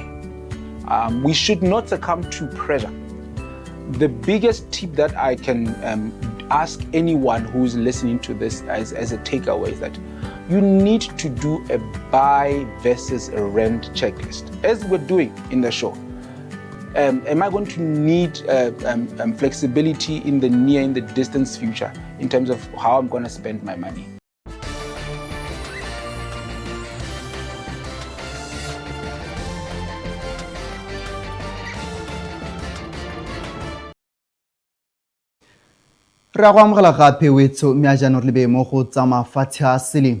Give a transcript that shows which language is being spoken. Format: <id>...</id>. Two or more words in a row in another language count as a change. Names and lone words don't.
<en>We should not succumb to pressure. The biggest tip that I can ask anyone who's listening to this as a takeaway is that you need to do a buy versus a rent checklist, as we're doing in the show. Am I going to need flexibility in the near and the distant future in terms of how I'm going to spend my money?</en> <tn>Re a go amogela gape wetso mme a jaanong re lebe mo go tsa mafatshe a seleng.</tn>